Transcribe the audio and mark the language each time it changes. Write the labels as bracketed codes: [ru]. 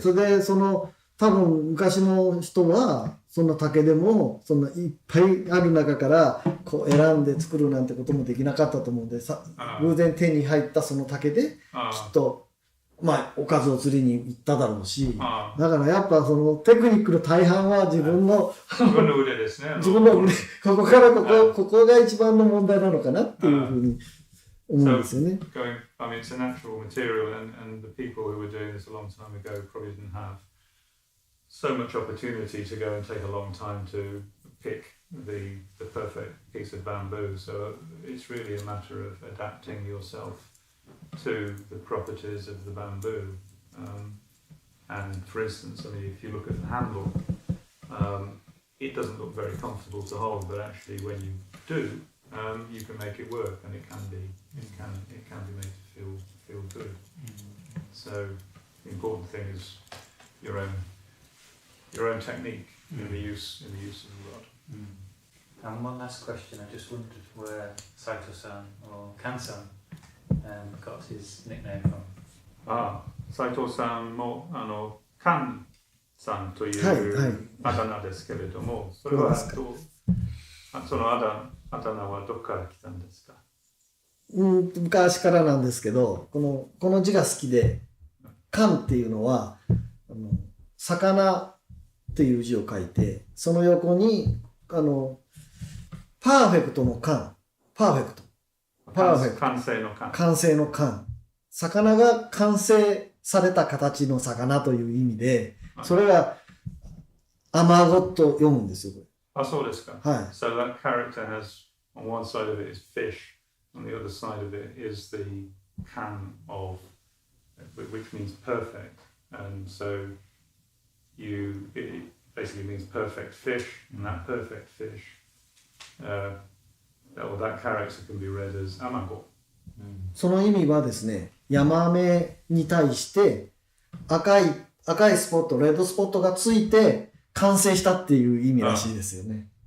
[ja] それで多分昔の人はそんな竹でもそんないっぱいある中からこう選んで作るなんてこともできなかったと思うんで、偶然手に入ったその竹できっとおかずを釣りに行っただろうし、だからやっぱそのテクニックの大半は自分の腕ですね。自分の腕、ここからここが一番の問題なのかなっていうふうに思うんですよね。 [en] I mean, it's a natural material, and the people who were doing this a long time ago probably didn't have so much opportunity to go and take a long time to pick the perfect piece of bamboo. So it's really a matter of adapting yourself to the properties of the bamboo. And for instance, I mean, if you look at the handle, it doesn't look very comfortable to hold, but actually when you do, you can make it work, and it can be made to feel good. So the important thing is your own technique in the use of the rod. And one last question, I just wondered where Saitou-san or Kan-san got his nickname from. [ja] Saitou-san もカンさんといはいはうあだ名ですけれども、それはそのあだ名はどこから来たんですか？昔からなんですけど、この字が好きで、缶っていうのは魚っていう字を書いて、その横にパーフェクトの缶、パーフェクト、完成の缶、完成の缶、魚が完成された形の魚という意味で、それがアマゴと読むんですよ、これ。あ、そうですか。はい。 [en] So that character has, on one side of it is fish, on the other side of it is the can of, which means perfect. And so it basically means perfect fish, and that perfect fish, or that character can be read as amago. [ja] その意味はですね、ヤマメに対して赤いスポット、レッドスポットがついて完成したっていう意味らしいですよね。